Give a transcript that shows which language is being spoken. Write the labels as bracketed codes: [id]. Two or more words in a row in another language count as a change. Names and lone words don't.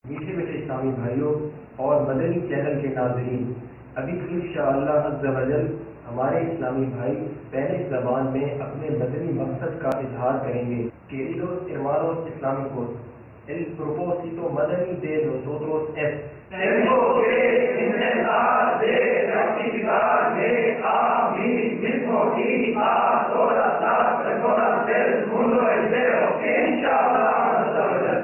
[ur] میٹھے میٹھے اسلامی بھائیوں اور مدنی چینل کے ناظرین، ابھی [ar] انشاءاللہ عز و جل [ur] ہمارے اسلامی بھائی پہلے زبان میں اپنے مدنی مقصد کا اظہار کریں گے. [es] Queridos hermanos islámicos, el propósito madani de nosotros es: tengo que intentar de rectificarme a mí mismo y a todas las personas del mundo entero, inshallah.